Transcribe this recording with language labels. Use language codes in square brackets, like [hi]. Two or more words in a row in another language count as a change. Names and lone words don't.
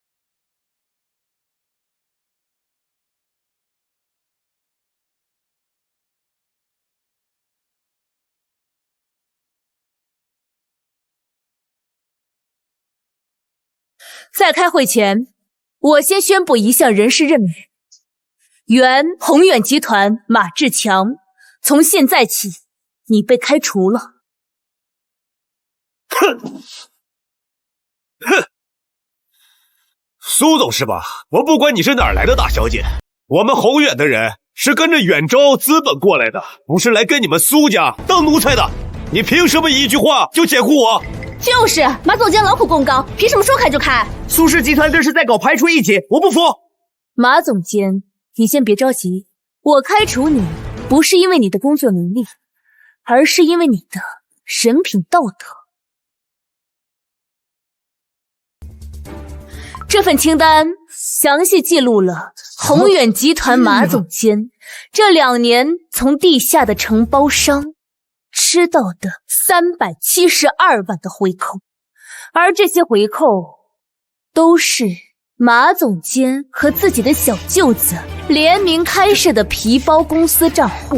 [zh] 在開會前，我先宣布一項人事任免：原宏遠集團馬志強，從現在起，你被開除了。哼！蘇總是吧？我不管你是哪儿來的大小姐，我們宏遠的人是跟着遠州資本過來的，不是來跟你們蘇家當奴才的。你凭什麼一句話就解雇我？就是馬总监劳苦功高，凭什麼說開就開？蘇氏集團這是在搞排除異己，我不服。馬總監，你先別着急，我開除你不是因為你的工作能力，而是因為你的人品道德。这份清单詳細記錄了宏遠集團馬總監這2年從地下的承包商吃到的372萬的回扣，而這些回扣都是馬總監和自己的小舅子聯名開設的皮包公司賬戶。